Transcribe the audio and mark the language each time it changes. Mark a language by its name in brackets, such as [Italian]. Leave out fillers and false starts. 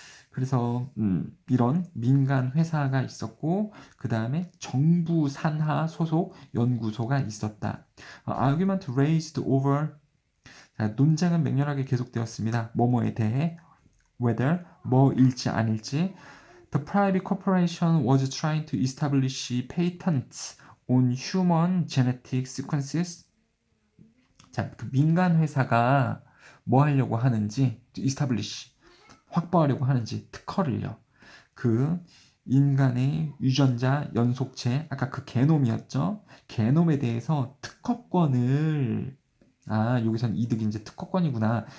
[Korean] 그래서 이런 민간 회사가 있었고 그 다음에 정부 산하 소속 연구소가 있었다. [English] Argument raised over. [Korean] 자, 논쟁은 맹렬하게 계속되었습니다. 뭐뭐에 대해 whether 뭐일지 아닐지. [English] The private corporation was trying to establish patents on human genetic sequences. [Korean] 자, 그 민간 회사가 뭐 하려고 하는지, establish, 확보하려고 하는지, 특허를요. 그 인간의 유전자 연속체, 아까 그 게놈이었죠? 게놈에 대해서 특허권을, 여기선 이득이 이제 특허권이구나.